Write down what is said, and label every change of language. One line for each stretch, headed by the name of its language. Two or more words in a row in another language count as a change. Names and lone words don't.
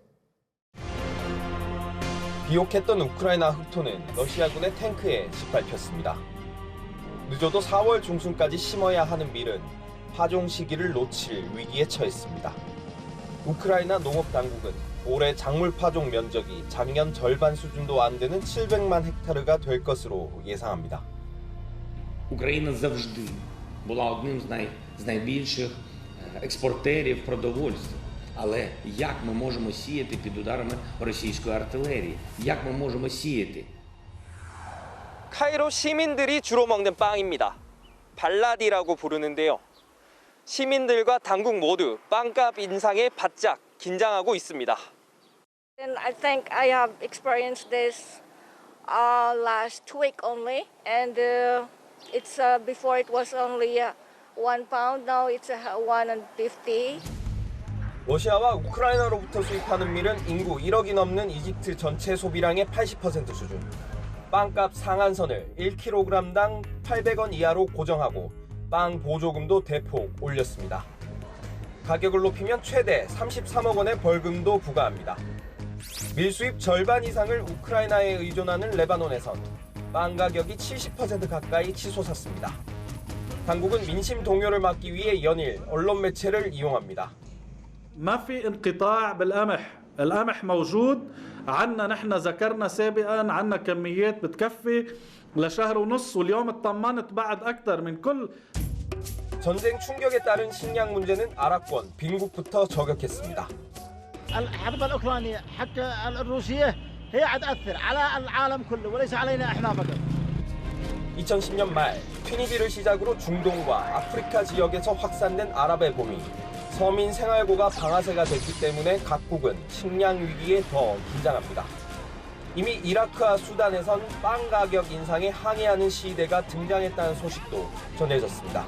Korean: 비옥했던 우크라이나 흑토는 러시아군의 탱크에 짓밟혔습니다. 늦어도 4월 중순까지 심어야 하는 밀은 파종 시기를 놓칠 위기에 처했습니다. 우크라이나 농업당국은 올해 작물 파종 면적이 작년 절반 수준도 안 되는 700만 헥타르가 될 것으로 예상합니다.
Ukrainian: Україна завжди була одним з найбільших експортерів продовольства. Але як ми можемо сіяти під ударами російської артилерії? Як ми можемо сіяти?
Korean: 카이로 시민들이 주로 먹는 빵입니다. 발라디라고 부르는데요. 시민들과 당국 모두 빵값 인상에 바짝 긴장하고 있습니다.
English: And I think I have experienced this last week only, and it's before it was only £1. Now it's $1.50.
Korean: 러시아와 우크라이나로부터 수입하는 밀은 인구 1억이 넘는 이집트 전체 소비량의 80% 수준. 빵값 상한선을 1kg당 800원 이하로 고정하고 빵 보조금도 대폭 올렸습니다. 가격을 높이면 최대 33억 원의 벌금도 부과합니다. 밀 수입 절반 이상을 우크라이나에 의존하는 레바논에선 빵 가격이 70% 가까이 치솟았습니다. 당국은 민심 동요를 막기 위해 연일 언론 매체를 이용합니다.
Arabic: ما في انقطاع بالقمح، القمح موجود عنا نحن ذكرنا سابقا عنا كميات بتكفي لشهر ونص واليوم اطمنت بعد أكثر من كل
Korean: 전쟁 충격에 따른 식량 문제는 아랍권 빈국부터 저격했습니다.
Arabic: الحرب الأوكرانية حتى الروسية هي عاد تأثر على العالم كله وليس علينا إحنا فقط.
Korean: 2010년 말 튀니지를 시작으로 중동과 아프리카 지역에서 확산된 아랍의 봄이 서민 생활고가 방아쇠가 됐기 때문에 각국은 식량 위기에 더 긴장합니다. 이미 이라크와 수단에선 빵 가격 인상에 항의하는 시위대가 등장했다는 소식도 전해졌습니다.